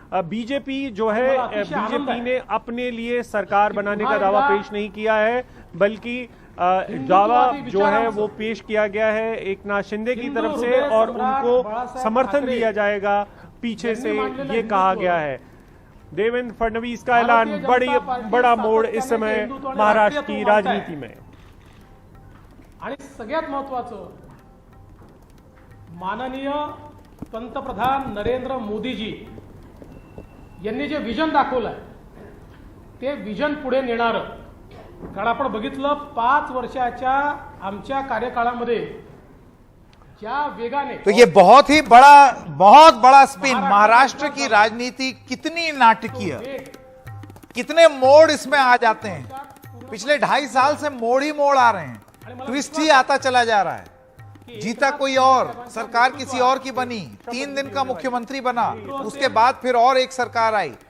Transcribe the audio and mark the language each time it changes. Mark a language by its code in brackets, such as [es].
[hi] BJP जो है, BJP ने अपने लिए सरकार बनाने का दावा पेश नहीं किया है, बल्कि दावा जो है वो पेश किया गया है एकनाथ शिंदे की तरफ से और उनको समर्थन दिया जाएगा पीछे से, ये कहा गया है। देवेंद्र फडणवीस का ऐलान बड़ा मोड़ इस समय महाराष्ट्र की राजनीति में। [mr] आणि सगळ्यात महत्वाचं, माननीय पंतप्रधान नरेंद्र मोदीजी यांनी जे विजन दाखवलंय ते विजन पुढे नेणारं, कारण आपण बघितलं 5 वर्षाच्या आमच्या कार्यकाळामध्ये ज्या वेगाने [hi] तो ये बहुत बड़ा स्पिन। महाराष्ट्र की राजनीति कितनी नाटकीय, कितने मोड़ इसमें आ जाते हैं। पिछले 2.5 साल से मोड़ ही मोड़ आ रहे हैं, ट्विस्ट ही आता चला जा रहा है। जीता कोई और, सरकार किसी और की बनी, 3 दिन का मुख्यमंत्री बना, उसके बाद फिर और एक सरकार आई।